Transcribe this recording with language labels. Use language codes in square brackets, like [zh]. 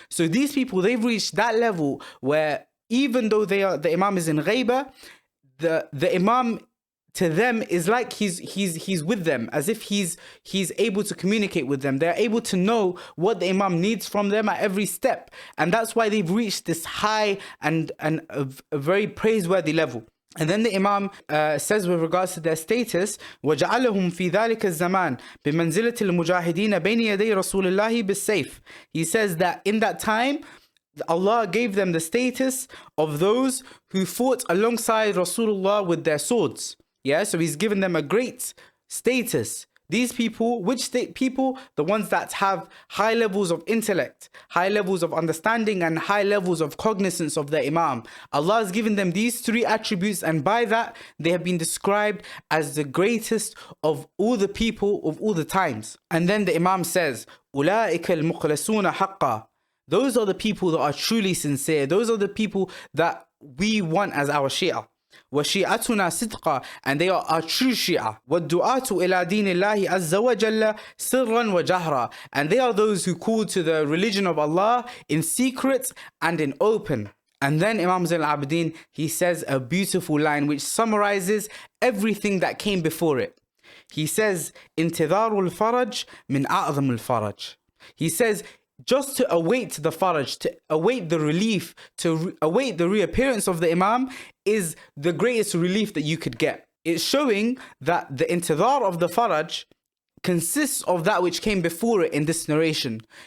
[en] So these people, they've reached that level where even though the Imam is in Ghaybah, the Imam to them is like he's with them, as if he's able to communicate with them. They're able to know what the Imam needs from them at every step, and that's why they've reached this high and a very praiseworthy level. And then the Imam says with regards to their status, [ar] وَجَعَلَهُمْ فِي ذَلِكَ الزَّمَانِ بِمَنْزِلَةِ الْمُجَاهِدِينَ بَيْنِ يَدَيْ رَسُولِ اللَّهِ بِالسَّيْفِ. [en] He says that in that time, Allah gave them the status of those who fought alongside Rasulullah with their swords. Yeah, so He's given them a great status. These people, which state people? The ones that have high levels of intellect, high levels of understanding, and high levels of cognizance of the Imam. Allah has given them these three attributes, and by that, they have been described as the greatest of all the people of all the times. And then the Imam says, [ar] أُولَٰئِكَ الْمُخْلَصُونَ حَقًّا. [en] Those are the people that are truly sincere. Those are the people that we want as our Shia. [ar] وَشِيعَتُنَا صِدْقًا, [en] and they are our true Shia. [ar] وَالدُّعَاةُ إِلَىٰ دِينِ اللَّهِ عَزَّ وَجَلَّ سِرًّا وَجَهْرًا, [en] and they are those who call to the religion of Allah in secret and in open. And then Imam Zayn al-Abidin, he says a beautiful line which summarizes everything that came before it. He says, [ar] انتظار الفرج من أعظم الفرج. [en] He says, just to await the faraj, to await the relief, to await the reappearance of the Imam is the greatest relief that you could get. It's showing that the intidhar of the faraj consists of that which came before it in this narration.